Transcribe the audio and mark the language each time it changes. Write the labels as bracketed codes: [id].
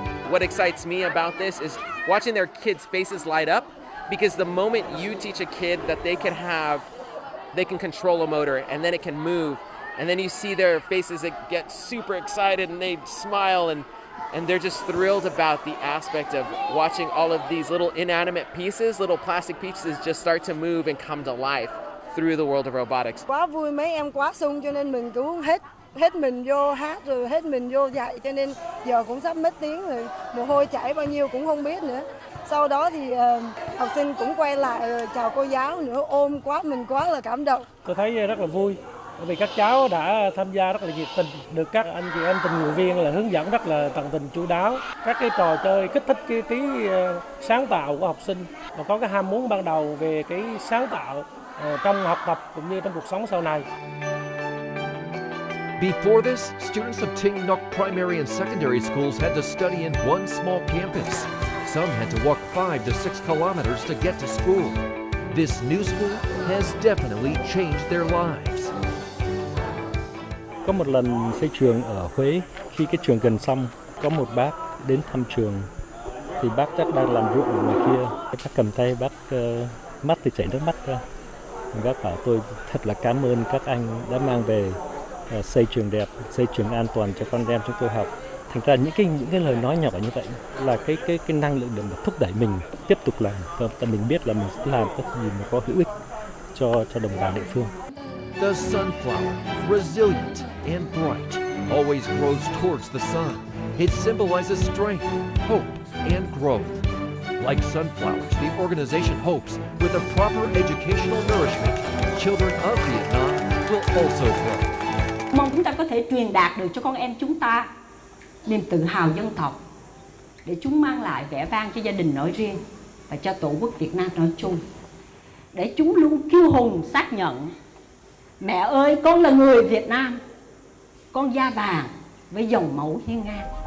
[en] What excites me about this is watching their kids' faces light up, because the moment you teach a kid that they can control a motor and then it can move, and then you see their faces that get super excited and they smile and they're just thrilled about the aspect of watching all of these little inanimate pieces, little plastic pieces just start to move and come to life through the world of robotics. [vi] Quá vui, mấy em quá sung cho nên mình cũng hết mình vô hát rồi hết mình vô dạy, cho nên giờ cũng sắp mất tiếng rồi, mồ hôi chảy bao nhiêu cũng không biết nữa. Sau đó thì học sinh cũng quay lại rồi chào cô giáo nữa, ôm quá mình quá là cảm động. Tôi thấy rất là vui, bởi vì các cháu đã tham gia rất là nhiệt tình, được các anh chị em tình nguyện viên là hướng dẫn rất là tận tình chu đáo. Các cái trò chơi kích thích cái trí sáng tạo của học sinh và có cái ham muốn ban đầu về cái sáng tạo trong học tập cũng như trong cuộc sống sau này. [en] Before this, students of Ting Nuc primary and secondary schools had to study in one small campus. Some had to walk 5 to 6 kilometers to get to school. This new school has definitely changed their lives. [vi] Có một lần xây trường ở Huế, khi cái trường gần xong, có một bác đến thăm trường, thì bác chắc đang làm ruộng ở ngoài kia. Bác cầm tay, bác mắt thì chảy nước mắt ra. Bác bảo tôi thật là cảm ơn các anh đã mang về xây trường đẹp, xây trường an toàn cho con em chúng tôi học. Thành ra những cái lời nói nhỏ như vậy là cái năng lượng để mà thúc đẩy mình tiếp tục làm, và mình biết là mình sẽ làm cái gì mà có hữu ích cho đồng bào địa phương. [en] The sunflower, resilient and bright, always grows towards the sun. It symbolizes strength, hope, and growth. Like sunflowers, the organization hopes with a proper educational nourishment, children of Vietnam will also grow. [vi] Mong chúng ta có thể truyền đạt được cho con em chúng ta niềm tự hào dân tộc, để chúng mang lại vẻ vang cho gia đình nói riêng và cho Tổ quốc Việt Nam nói chung. Để chúng luôn kiêu hùng xác nhận: mẹ ơi, con là người Việt Nam, con da vàng với dòng máu hiên ngang.